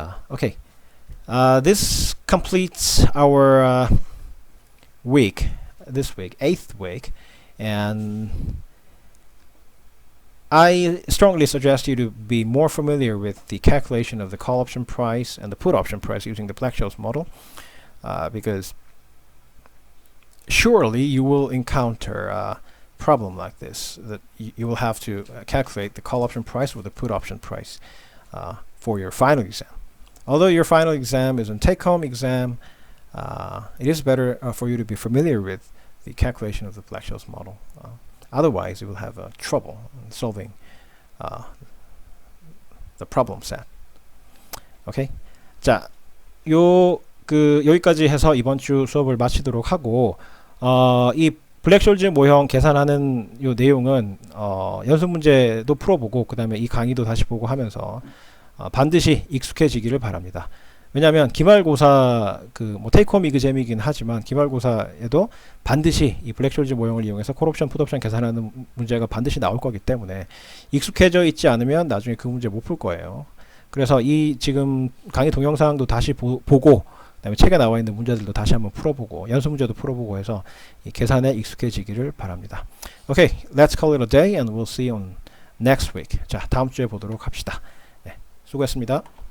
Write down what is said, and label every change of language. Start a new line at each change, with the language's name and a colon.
English: Okay, this completes our week, this week, 8th week, and I strongly suggest you to be more familiar with the calculation of the call option price and the put option price using the Black-Scholes model, because surely you will encounter a problem like this, that you will have to calculate the call option price or the put option price for your final exam. Although your final exam is a take-home exam, it is better for you to be familiar with the calculation of the Black-Scholes model. Otherwise, you will have trouble in solving the problem set. Okay.
Korean: 자, 여기까지 해서 이번 주 수업을 마치도록 하고, 이 블랙숄즈 모형 계산하는 요 내용은 연습 문제도 풀어보고, 그 다음에 이 강의도 다시 보고 하면서 반드시 익숙해지기를 바랍니다. 왜냐하면 기말고사 뭐 테이크홈 이그잼이긴 하지만 기말고사에도 반드시 이 블랙숄즈 모형을 이용해서 콜옵션, 풋옵션 계산하는 문제가 반드시 나올 거기 때문에 익숙해져 있지 않으면 나중에 그 문제 못 풀 거예요. 그래서 이 지금 강의 동영상도 다시 보고, 그다음에 책에 나와 있는 문제들도 다시 한번 풀어보고, 연습 문제도 풀어보고 해서 이 계산에 익숙해지기를 바랍니다.
English: Okay, let's call it a day and we'll see you on next week.
Korean: 자, 다음 주에 보도록 합시다. 네, 수고했습니다.